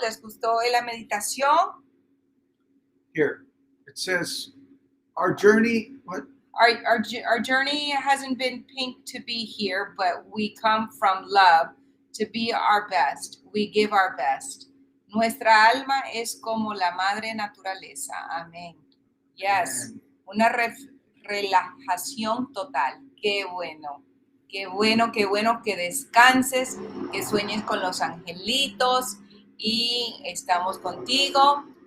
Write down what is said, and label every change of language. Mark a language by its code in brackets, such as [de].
[es] ¿Les gustó la meditación? [en] here. It says, our journey. What? Our journey hasn't been pink to be here, but we come from love to be our best. We give our best. [es] Nuestra alma es como la madre naturaleza. [en] Amén. Yes. Amen. [es] Una relajación total. Qué bueno. Qué bueno, qué bueno que descanses, que sueñes con los angelitos y estamos contigo.